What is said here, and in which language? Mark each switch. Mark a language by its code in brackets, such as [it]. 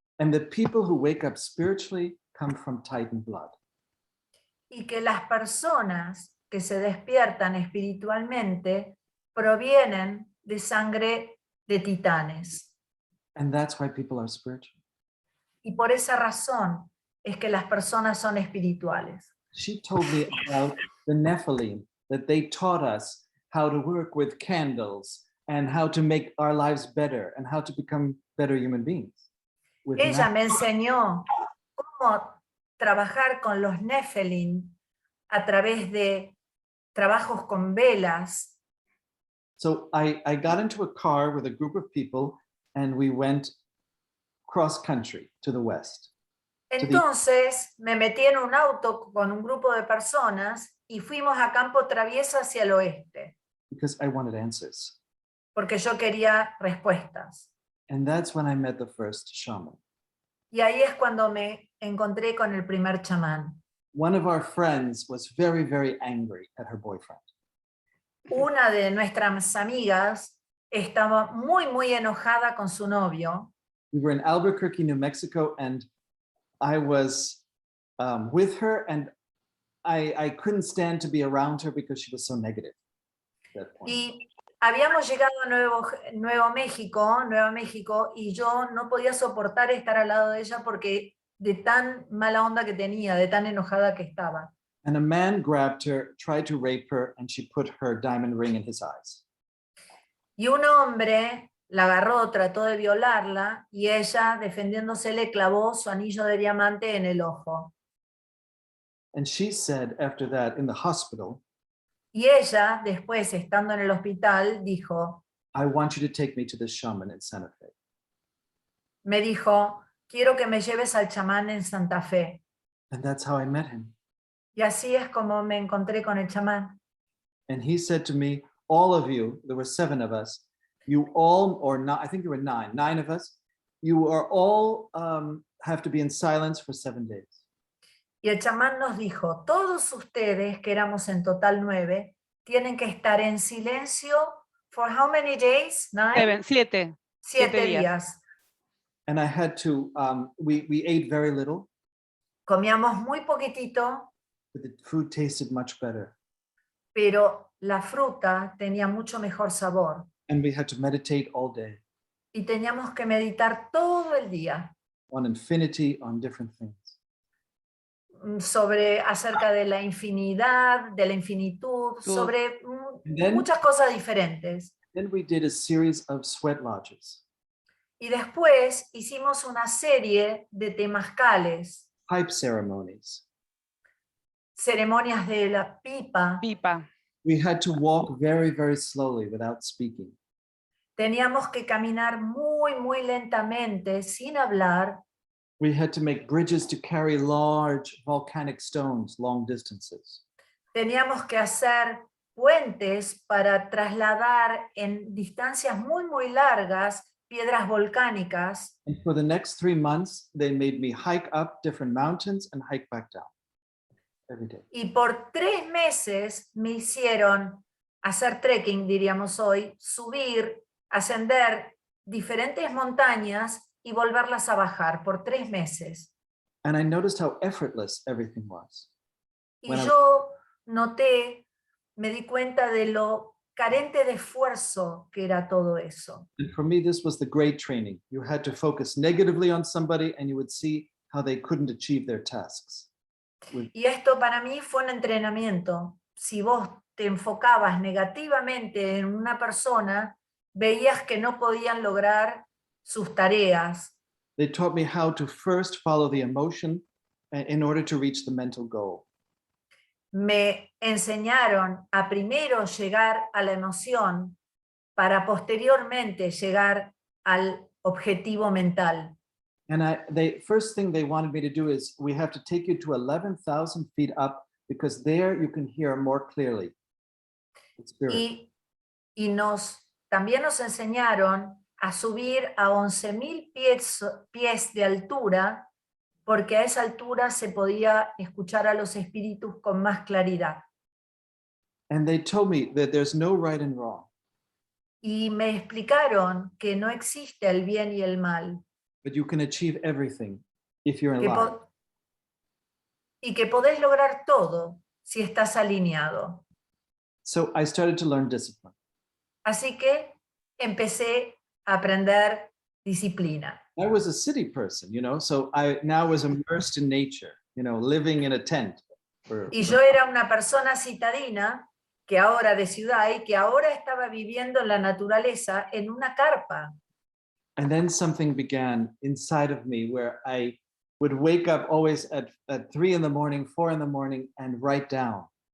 [en] And the people who wake up spiritually come from Titan blood. [es] Y que las personas que se despiertan espiritualmente provienen de sangre de titanes. [en] And that's why people are spiritual. [es] Y por esa razón es que las personas son espirituales. [en] She told me about the Nephilim, that they taught us how to work with candles and how to make our lives better and how to become better human beings. With [es] Ella [en] magic. [es] me enseñó cómo trabajar con los Nephilim a través de trabajos con velas. [en] So I got into a car with a group of people and we went cross country to the west. [es] Entonces me metí en un auto con un grupo de personas y fuimos a campo traviesa hacia el oeste, [en] Because I wanted answers. [es] porque yo quería respuestas. [en] And that's when I met the first shaman. [es] Y ahí es cuando me encontré con el primer chamán. [en] One of our friends was very, very angry at her boyfriend. [es] Una de nuestras amigas estaba muy enojada con su novio. [en] We were in Albuquerque, New Mexico, and I was with her, and I couldn't stand to be around her because she was so negative at that point. [es] Y habíamos llegado a Nuevo México, y yo no podía soportar estar al lado de ella porque de tan mala onda que tenía, de tan enojada que estaba. [en] And a man grabbed her, tried to rape her, and she put her diamond ring in his eyes. [es] Y un hombre la agarró, trató de violarla, y ella, defendiéndose, le clavó su anillo de diamante en el ojo. [en] And she said after that in the hospital, [es] Y ella, después, estando en el hospital, [en] I want you to take me to the shaman in Santa Fe. [es] me dijo, quiero que me lleves al chamán en Santa Fe. [en] And that's how I met him. [es] Y así es como me encontré con el chamán. [en] And he said to me, all of you, there were 7 of us, you all, or not, I think there were 9 of us, you are all have to be in silence for 7 days. [es] Y el chamán nos dijo, todos ustedes, que éramos en total 9, tienen que estar en silencio [en] for how many days? 9? 7. 7 [es] días. días. [en] And I had to, we ate very little, [es] Comíamos muy poquitito, [en] but the food tasted much better. [es] pero la fruta tenía mucho mejor sabor. [en] And we had to meditate all day [es] Y teníamos que meditar todo el día [en] on infinity, on different things. [es] acerca de la infinidad, de la infinitud, sobre [en] Then- [es] muchas cosas diferentes. [en] Then we did a series of sweat lodges, [es] Y después hicimos una serie de temazcales, [en] pipe ceremonies. [es] ceremonias de la pipa. Pipa. [en] We had to walk very, very slowly without speaking. [es] Teníamos que caminar muy lentamente, sin hablar. [en] We had to make bridges to carry large volcanic stones long distances. [es] Teníamos que hacer puentes para trasladar en distancias muy largas piedras volcánicas. [en] And for the next 3 months, they made me hike up different mountains and hike back down every day. [es] Y por 3 meses me hicieron hacer trekking, diríamos hoy, subir, ascender diferentes montañas y volverlas a bajar por 3 meses. [en] And I noticed how effortless everything was. [es] Y Bueno. yo noté, me di cuenta de lo carente de esfuerzo que era todo eso. [en] And for me, this was the great training. You had to focus negatively on somebody and you would see how they couldn't achieve their tasks. [es] Y esto para mí fue un entrenamiento, si vos te enfocabas negativamente en una persona, veías que no podían lograr sus tareas. [en] They taught me how to first follow the emotion in order to reach the mental goal. [es] Me enseñaron a primero llegar a la emoción para posteriormente llegar al objetivo mental. [en] And first thing they wanted me to do is we have to take you to 11,000 feet up because there you can hear more clearly. The spirit. [es] Y también nos enseñaron a subir a 11.000 pies de altura, porque a esa altura se podía escuchar a los espíritus con más claridad. [en] And they told me that there's no right and wrong, [es] Y me explicaron que no existe el bien y el mal, [en] but you can achieve everything if you're in [es] que [en] line. [es] y que podés lograr todo si estás alineado. [en] So I started to learn discipline. [es] Así que empecé a aprender disciplina. [en] I was a city person, so I now was immersed in nature, living in a tent. [es] Y yo era una persona citadina, que ahora de ciudad, y que ahora estaba viviendo en la naturaleza en una carpa. [en] And then something began inside of me where I would wake up always at 3 in the morning, 4 in the morning, and write down.